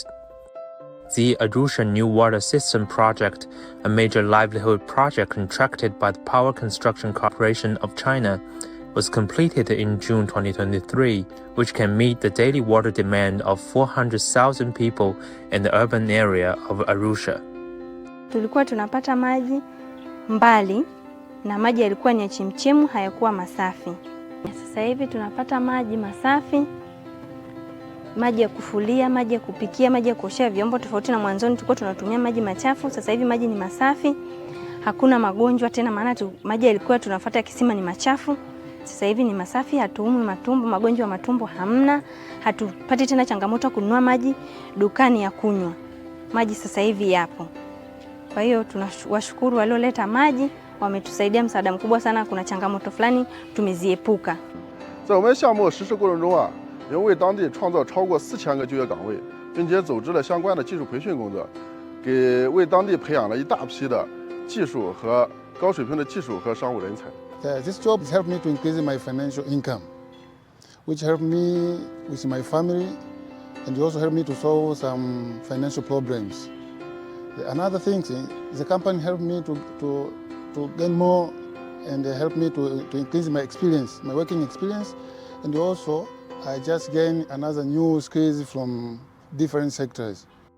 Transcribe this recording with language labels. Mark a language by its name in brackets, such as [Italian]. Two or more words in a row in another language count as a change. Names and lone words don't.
[English] The Arusha New Water System Project, a major livelihood project contracted by the Power Construction Corporation of China, was completed in June 2023, which can meet the daily water demand of 400,000 people in the urban area of Arusha. [Swahili] Tulikuwa tunapata maji mbali na maji yalikuwa ni ya chemchemu, hayakuwa masafi. Sasa hivi tunapata maji masafi, maji ya kufulia, maji ya kupikia, maji ya kuoshea vyombo, tofauti na mwanzoni tulikuwa tunatumia maji machafu. Sasa hivi maji ni masafi, hakuna magonjwa tena, maana maji yalikuwa tunafuata kisima ni machafu. Sasa hivi ni masafi, hatuumwi matumbo, magonjwa ya matumbo hamna, hatupati tena changamoto kununua maji dukani ya kunywa. Maji sasa hivi yapo. Kwa hiyo tunawashukuru walioleta maji, wametusaidia msaada mkubwa sana, kuna changamoto fulani tumeziepuka. [Chinese] 在我们项目实施过程中啊，因为当地创造超过4000个就业岗位，并且组织了相关的技术培训工作，为当地培养了一大批的技术和高水平的技术和商务人才。 [English] This job has helped me to increase my financial income, which helped me with my family, and also helped me to solve some financial problems. Another thing is the company helped me to gain more and helped me to increase my experience, my working experience, and also I just gained another new skills from different sectors.